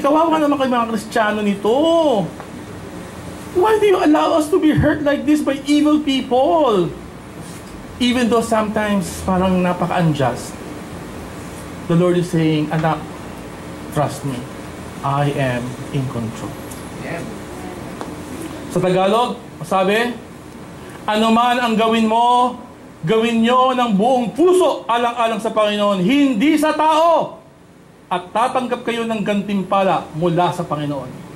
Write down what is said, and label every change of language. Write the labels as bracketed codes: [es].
[tl] Kawawa naman kayo mga Kristiyano nito. [en] Why do you allow us to be hurt like this by evil people? Even though sometimes [tl] parang napaka-unjust. [en] The Lord is saying, anak, trust me. I am in control. Yeah. [tl] Sa Tagalog, sabi, ano man ang gawin mo, gawin nyo ng buong puso alang-alang sa Panginoon, hindi sa tao. At tatanggap kayo ng gantimpala mula sa Panginoon.